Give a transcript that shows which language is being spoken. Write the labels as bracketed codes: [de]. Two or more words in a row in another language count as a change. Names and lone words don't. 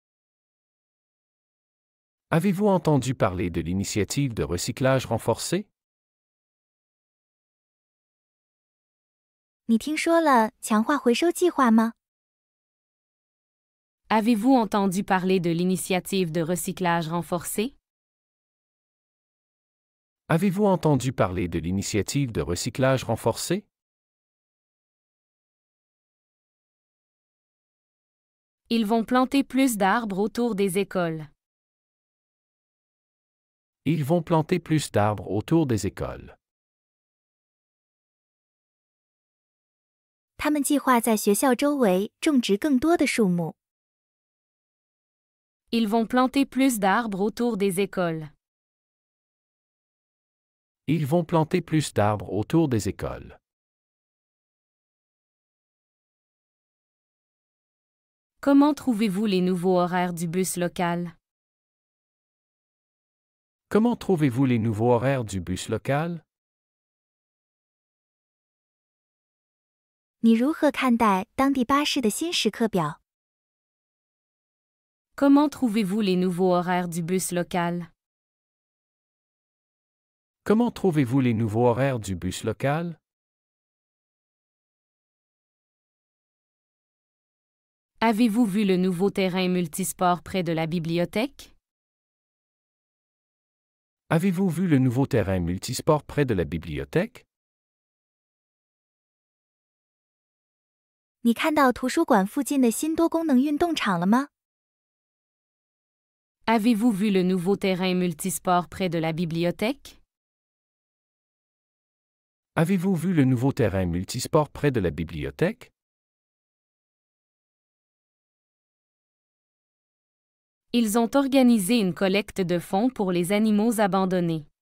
[fr] Avez-vous entendu parler de l'initiative de recyclage renforcé? [zh] 你听说了强化回收计划吗？ [fr] Avez-vous entendu parler de l'initiative de recyclage renforcée? Avez-vous entendu parler de l'initiative de recyclage renforcé? Ils vont planter plus d'arbres autour des écoles. Ils vont planter plus d'arbres autour des écoles. [zh] 他们计划在学校周围种植更多的树木。 [fr] Ils vont planter plus d'arbres autour des écoles. Ils vont planter plus d'arbres autour des écoles. Comment trouvez-vous les nouveaux horaires du bus local? Comment trouvez-vous les nouveaux horaires du bus local? [zh] 你如何看待当地巴士的新时刻表？ [fr] Comment trouvez-vous les nouveaux horaires du bus local? Comment trouvez-vous les nouveaux horaires du bus local? Avez-vous vu le nouveau terrain multisport près de la bibliothèque? Avez-vous vu le nouveau terrain multisport près de la bibliothèque? [zh] 你看到图书馆附近的新多功能运动场了吗？ [fr] Avez-vous vu le nouveau terrain multisport près de la bibliothèque? Avez-vous vu le nouveau terrain multisport près de la bibliothèque? Ils ont organisé une collecte de fonds pour les animaux abandonnés.